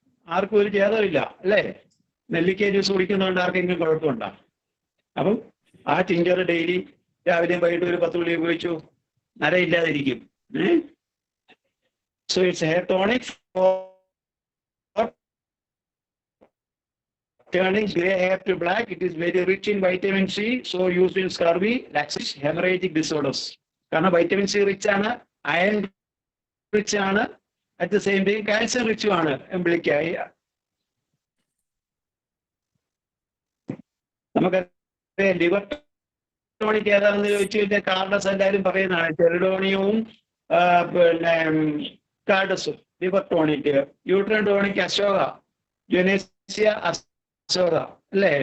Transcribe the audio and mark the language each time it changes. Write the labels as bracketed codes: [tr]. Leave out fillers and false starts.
[ml] ആർക്കും ഒരു ഛേദമില്ല അല്ലേ? നെല്ലിക്ക ജ്യൂസ് കുടിക്കുന്നതുകൊണ്ട് ആർക്കെങ്കിലും കുഴപ്പമുണ്ടോ? അപ്പം ആ ടിഞ്ചർ ഡെയിലി രാവിലെയും വൈകിട്ട് ഒരു 10 ഗുളിക ഉപയോഗിച്ചു, നരയില്ലാതിരിക്കും. [en] So it's hair tonic for turning gray hair to black. It is very rich in vitamin C, so used in scurvy, laxity, hemorrhagic disorders. കാരണം vitamin C rich ആണ്, iron rich ആണ്, at the same time calcium rich ആണ് എംബ്ലിക്ക. [ml] നമുക്കറിയാം liver tonic ഏതാണെന്ന് ചോദിച്ചു കഴിഞ്ഞാൽ കാർഡസ് എല്ലാവരും പറയുന്നതാണ്. ചെറുഡോണിയവും പിന്നെ കാർഡസും liver tonic. Uterine tonic Ashoka, ജുനേസിയ Ashoka അല്ലേ?